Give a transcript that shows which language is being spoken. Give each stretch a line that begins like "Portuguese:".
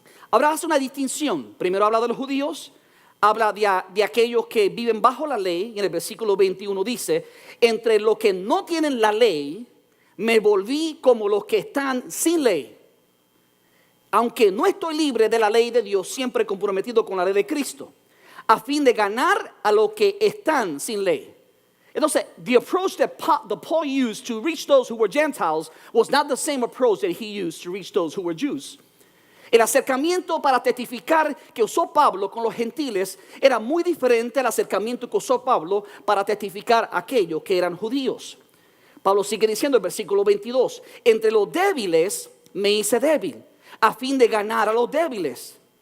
Spanish: Ahora hace una distinción. Primero habla de los judíos, habla de aquellos que viven bajo la ley, y en el versículo 21 dice: entre los que no tienen la ley, me volví como los que están sin ley. Aunque no estoy libre de la ley de Dios, siempre comprometido con la ley de Cristo, a fin de ganar a los que están sin ley.
English: Entonces, the approach that Paul used to reach those who were Gentiles was not the same approach that he used to reach those who were Jews.
Spanish: El acercamiento para testificar que usó Pablo con los gentiles era muy diferente al acercamiento que usó Pablo para testificar a aquellos que eran judíos. Pablo sigue diciendo en el versículo 22: entre los débiles me hice débil, a fin de ganar a los débiles.